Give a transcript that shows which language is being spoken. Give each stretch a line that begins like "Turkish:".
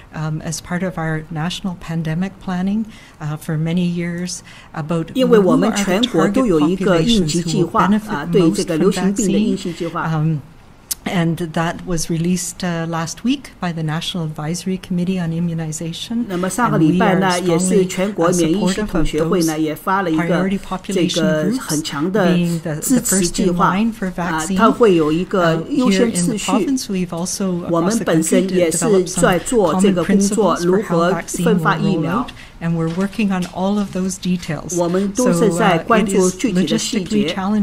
English: As part of our national pandemic planning for many years about
Chinese: 因为我们全国都有一个应急计划对这个流行病的应急计划。
English: And that was released last week by the National Advisory Committee on Immunization.
Chinese: 那么上个礼拜呢，也是全国免疫系统学会呢也发了一个这个很强的支持计划它会有一个优先次序。我们本身也是在做这个工作，如何分发疫苗。
English: And we're working on all of those details.
Chinese: 我们都是在关注具体的细节。